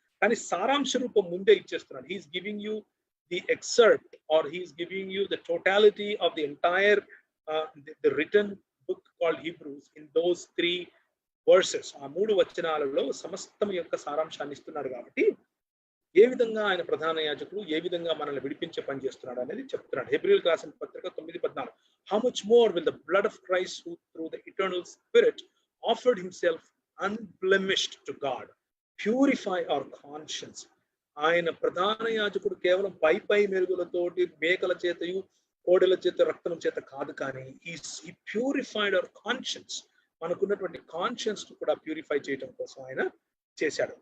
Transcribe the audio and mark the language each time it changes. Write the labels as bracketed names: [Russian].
[Telugu] కానీ సారాంశ రూపం ముందే ఇచ్చేస్తున్నాడు. [English] He's giving you the excerpt or he's giving you the totality of the entire the written book called Hebrews in those 3 verses. [Telugu] ఆ 3 వచనాలలో సమస్తం యొక్క సారాంశాన్ని ఇస్తున్నాడు. కాబట్టి ఏ విధంగా ఆయన ప్రధాన యాజకుడు, ఏ విధంగా మనల్ని విడిపించే పని చేస్తున్నాడు అనేది చెప్తున్నాడు. హెబ్రీయులకు రాసిన పత్రిక 9:14. [English] How much more will the blood of Christ, who through the eternal Spirit offered himself unblemished to God, purify our conscience. [Telugu] ఆయన ప్రధాన యాజకుడు కేవలం పై మెరుగులతోటి, మేకల చేతయు కోడెల చేత, రక్తం చేత కాదు, కానీ [English] he purified our conscience. [Telugu] మనకున్నటువంటి కాన్షియన్స్ కూడా ప్యూరిఫై చేయడం కోసం ఆయన చేశాడు.